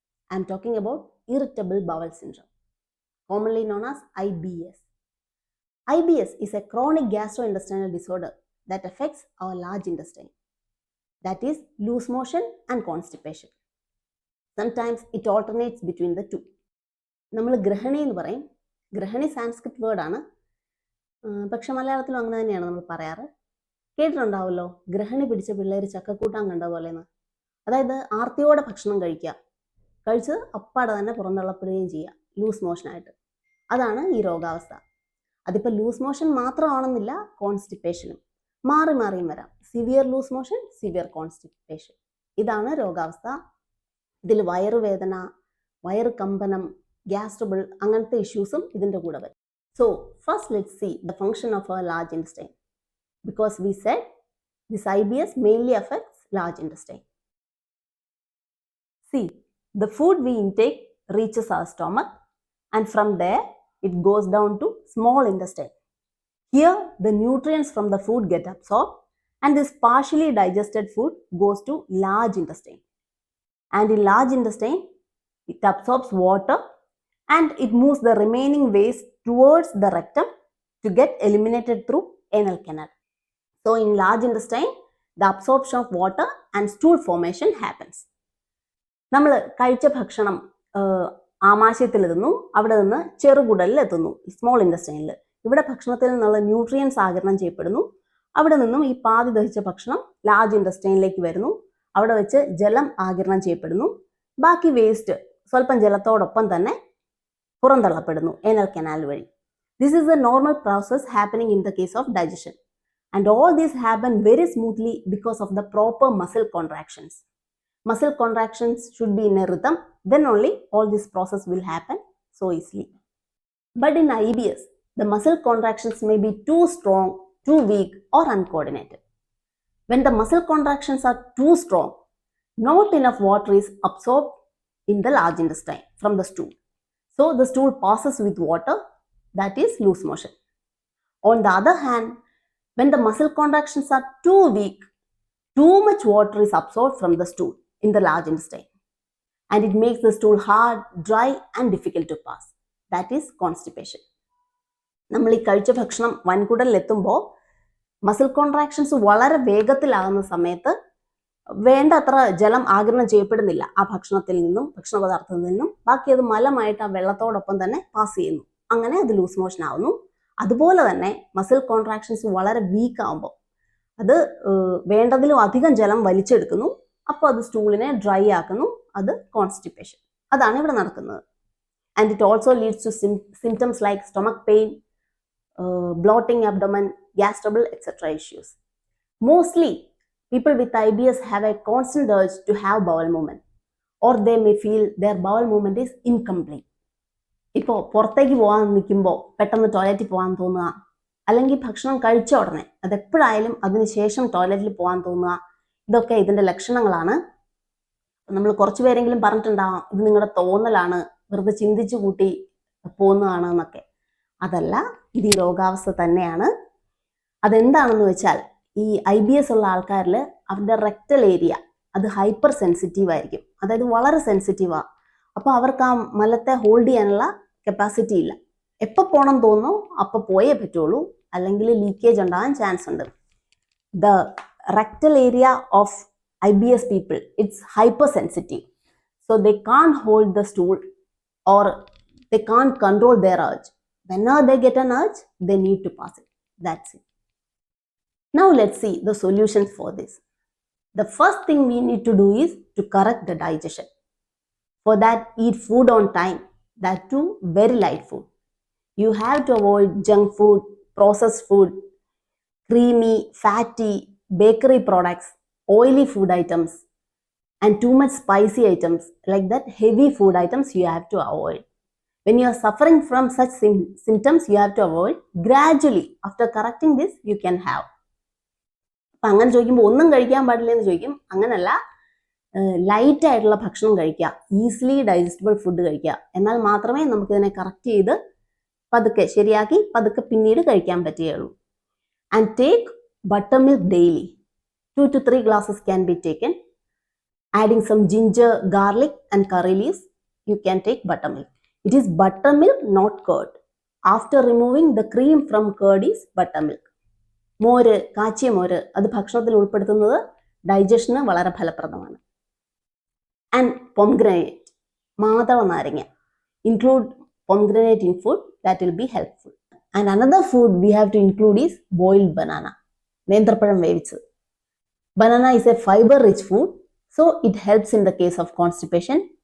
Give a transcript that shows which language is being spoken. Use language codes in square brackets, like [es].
[en] I am talking about Irritable Bowel Syndrome, commonly known as IBS. IBS is a chronic gastrointestinal disorder that affects our large intestine, that is, loose motion and constipation. Sometimes it alternates between the two. [ml] നമ്മൾ ഗ്രഹണി എന്ന് പറയും. ഗ്രഹണി സാൻസ്ക്രിറ്റ് വേർഡാണ്, പക്ഷെ മലയാളത്തിലും അങ്ങനെ തന്നെയാണ് നമ്മൾ പറയാറ്. കേട്ടിട്ടുണ്ടാവുമല്ലോ, ഗ്രഹണി പിടിച്ച പിള്ളേർ ചക്കക്കൂട്ടാൻ കണ്ട പോലെയെന്ന്. അതായത് ആർത്തിയോടെ ഭക്ഷണം കഴിച്ച് അപ്പാടെ തന്നെ പുറന്തള്ളപ്പെടുകയും ചെയ്യുക, ലൂസ് മോഷനായിട്ട്. അതാണ് ഈ രോഗാവസ്ഥ. അതിപ്പോൾ ലൂസ് മോഷൻ മാത്രമാണെന്നില്ല, കോൺസ്റ്റിപ്പേഷനും മാറിയും വരാം. Severe loose motion, severe constipation, ഇതാണ് രോഗാവസ്ഥ. ഇതിൽ വയറുവേദന, വയറ് കമ്പനം, ഗ്യാസ്ട്രബിൾ അങ്ങനത്തെ ഇഷ്യൂസും ഇതിൻ്റെ കൂടെ വരും. [en] So first let's see the function of our large intestine, because we said this IBS mainly affects large intestine. See, the food we intake reaches our stomach and from there it goes down to small intestine. Here the nutrients from the food get absorbed and this partially digested food goes to large intestine. And in large intestine it absorbs water and it moves the remaining waste towards the rectum to get eliminated through anal canal. So in large intestine the absorption of water and stool formation happens. [ml] നമ്മൾ കഴിച്ച ഭക്ഷണം ആമാശയത്തിലെത്തുന്നു, അവിടെ നിന്ന് ചെറുകുടലിലെത്തുന്നു, small ഇൻറ്റസ്റ്റൈനിൽ. ഇവിടെ ഭക്ഷണത്തിൽ നിന്നുള്ള nutrients ആഗിരണം ചെയ്യപ്പെടുന്നു. അവിടെ നിന്നും ഈ പാതി ദഹിച്ച ഭക്ഷണം ലാർജ് ഇൻറ്റസ്റ്റൈനിലേക്ക് വരുന്നു. അവിടെ വെച്ച് ജലം ആഗിരണം ചെയ്യപ്പെടുന്നു. ബാക്കി വേസ്റ്റ് സ്വല്പം ജലത്തോടൊപ്പം തന്നെ പുറന്തള്ളപ്പെടുന്നു anal canal വഴി. [en] This is a normal process happening in the case of digestion. And all this happen very smoothly because of the proper muscle contractions. Muscle contractions should be in a rhythm, then only all this process will happen so easily. But in IBS, the muscle contractions may be too strong, too weak or uncoordinated. When the muscle contractions are too strong, not enough water is absorbed in the large intestine from the stool. So the stool passes with water, that is loose motion. On the other hand, when the muscle contractions are too weak, too much water is absorbed from the stool in the large intestine and it makes the stool hard, dry and difficult to pass. That is constipation. [ml] നമ്മൾ ഈ കഴിച്ച ഭക്ഷണം വൻകുടലിലെത്തുമ്പോൾ muscle contractions വളരെ വേഗത്തിലാകുന്ന സമയത്ത് വേണ്ടത്ര ജലം ആഗിരണം ചെയ്യപ്പെടുന്നില്ല ആ ഭക്ഷണത്തിൽ നിന്നും, ഭക്ഷണ പദാർത്ഥത്തിൽ നിന്നും. ബാക്കി അത് മലമായിട്ട് ആ വെള്ളത്തോടൊപ്പം തന്നെ പാസ് ചെയ്യുന്നു. അങ്ങനെ അത് ലൂസ് മോഷൻ ആവുന്നു. അതുപോലെ തന്നെ മസിൽ കോൺട്രാക്ഷൻസ് വളരെ വീക്ക് ആകുമ്പോൾ അത് വേണ്ടതിലും അധികം ജലം വലിച്ചെടുക്കുന്നു. അപ്പോൾ അത് സ്റ്റൂളിനെ ഡ്രൈ ആക്കുന്നു. അത് കോൺസ്റ്റിപ്പേഷൻ. അതാണ് ഇവിടെ നടക്കുന്നത്. [en] And it also leads to symptoms like stomach pain, bloating abdomen, gas trouble, etc. issues. Mostly, people with IBS have a constant urge to have bowel movement, or they may feel their bowel movement is incomplete. [ml] ഇപ്പോൾ പുറത്തേക്ക് പോകാൻ നിൽക്കുമ്പോൾ പെട്ടെന്ന് ടോയ്ലറ്റിൽ പോകാൻ തോന്നുക, അല്ലെങ്കിൽ ഭക്ഷണം കഴിച്ച ഉടനെ അതെപ്പോഴായാലും അതിനുശേഷം ടോയ്ലറ്റിൽ പോകാൻ തോന്നുക, ഇതൊക്കെ ഇതിൻ്റെ ലക്ഷണങ്ങളാണ്. നമ്മൾ കുറച്ച് പേരെങ്കിലും പറഞ്ഞിട്ടുണ്ടാവാം ഇത് നിങ്ങളുടെ തോന്നലാണ്, വെറുതെ ചിന്തിച്ചു കൂട്ടി പോകുന്നതാണ് എന്നൊക്കെ. അതല്ല, ഇത് ഈ രോഗാവസ്ഥ തന്നെയാണ്. അതെന്താണെന്ന് വെച്ചാൽ ഈ IBS ഉള്ള ആൾക്കാരിൽ അവരുടെ റെക്ടൽ ഏരിയ അത് ഹൈപ്പർ സെൻസിറ്റീവ് ആയിരിക്കും. അതായത് വളരെ സെൻസിറ്റീവാണ്. അപ്പോൾ അവർക്ക് ആ മലത്തെ ഹോൾഡ് ചെയ്യാനുള്ള കപ്പാസിറ്റി ഇല്ല. എപ്പോൾ പോകണം തോന്നുന്നു അപ്പോൾ പോയേ പറ്റുള്ളൂ, അല്ലെങ്കിൽ ലീക്കേജ് ഉണ്ടാകാൻ ചാൻസ് ഉണ്ട്. [en] The rectal area of IBS people it's hypersensitive. So they can't hold the stool or they can't control their urge. Whenever they get an urge, they need to pass it. That's it. Now let's see the solutions for this. The first thing we need to do is to correct the digestion. For that, eat food on time. That too, very light food. You have to avoid junk food, processed food, creamy, fatty, bakery products, oily food items, and too much spicy items. Like that, heavy food items you have to avoid. When you are suffering from such symptoms, you have to avoid. Gradually, after correcting this, you can have. [ml] അപ്പം അങ്ങനെ ചോദിക്കുമ്പോൾ ഒന്നും കഴിക്കാൻ പാടില്ല എന്ന് ചോദിക്കും. അങ്ങനല്ല, light ആയിട്ടുള്ള ഭക്ഷണം കഴിക്കുക, ഈസിലി ഡൈജസ്റ്റബിൾ ഫുഡ് കഴിക്കുക. എന്നാൽ മാത്രമേ നമുക്കിതിനെ കറക്റ്റ് ചെയ്ത് പതുക്കെ ശരിയാക്കി പതുക്കെ പിന്നീട് കഴിക്കാൻ പറ്റുകയുള്ളൂ. [en] And take buttermilk daily. 2 to 3 glasses can be taken. Adding some ginger, garlic and curry leaves, you can take buttermilk. It is buttermilk, not curd. After removing the cream from curd is buttermilk. [ml] മോര്, കാച്ചിയ മോര് അത് ഭക്ഷണത്തിൽ ഉൾപ്പെടുത്തുന്നത് digestion വളരെ ഫലപ്രദമാണ്. [en] and pomegranate, [ml] മാതള നാരങ്ങ. [en] Include pomegranate in food, that will be helpful. And another food we have to include is boiled banana. [ml] നേന്ത്രപ്പഴം വേവിച്ചത്. [en] Banana is a fiber-rich food, so it helps in the case of constipation.